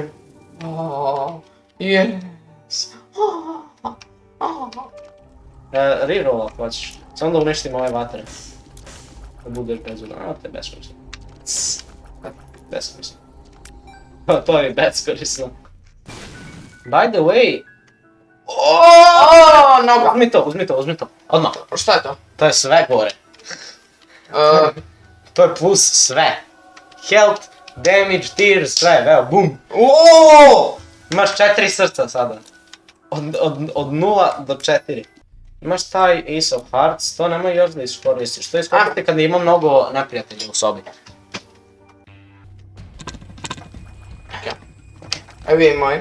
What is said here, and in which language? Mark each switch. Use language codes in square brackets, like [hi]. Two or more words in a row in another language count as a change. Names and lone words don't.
[en] Yes. [sr] Reroll ako hoćeš. Samo da uništim ove vatre. Da budeš bezudan. To je beskorisno. Beskorisno. To je beskorisno. [en] By the way... [sr] Noga. Uzmi to. Odmah. Šta je to? To je sve gore. To je plus sve. [en] Health, damage, tears, [sr] sve, evo, bum. Imaš 4 srca sada. Od 0 do 4. Imaš taj Ace of Hearts, to nemoj još da iskoristiš. To iskoristiti kada ima mnogo neprijatelja u sobi. Evo je moj.